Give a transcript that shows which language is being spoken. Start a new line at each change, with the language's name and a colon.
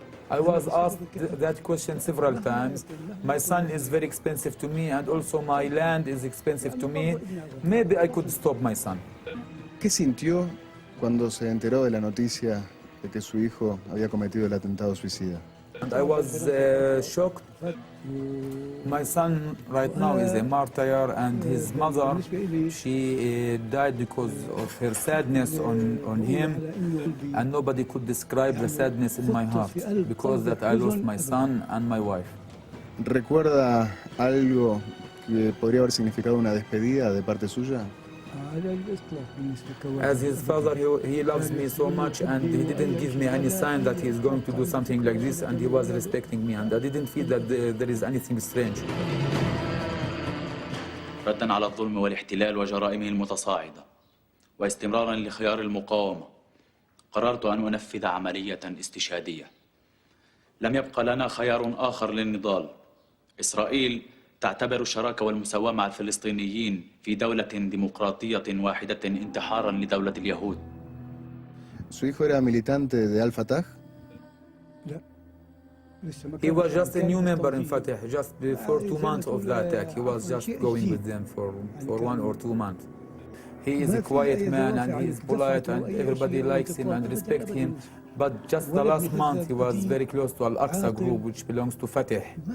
English: I was asked that question several times. My son is very expensive to me, and also my land is expensive to me. Maybe I could stop my son.
Spanish: ¿Qué sintió cuando se enteró de la noticia de que su hijo había cometido el atentado suicida?
English: And I was shocked. My son right now is a martyr, and his mother, she died because of her sadness on him, and nobody could describe the sadness in my heart because that I lost my son and my wife.
Spanish: ¿Recuerda algo que podría haber significado una despedida de parte suya?
English: As his father, he loves me so much, and he didn't give me any sign that he is going to do something like this, and he was respecting me, and I didn't feel that there is anything strange.
Arabic: ردا على الظلم والاحتلال وجرائمه المتصاعدة، واستمرارا لخيار المقاومة قررت أن أنفذ عملية استشهادية. لم يبقى لنا خيار آخر للنضال. إسرائيل تعتبر الشراكة والمساواة مع الفلسطينيين في دولة ديمقراطية واحدة انتحارا لدولة اليهود.
Spanish: ¿Su hijo era militante de Al-Fatah?
English: He was just a new member in Fatah, just before 2 months of the attack. He was just going with them for 1 or 2 months. He is a quiet man and he is polite and everybody likes him and respects him. But just the last month he was very close to Al-Aqsa group, which belongs to Fatah.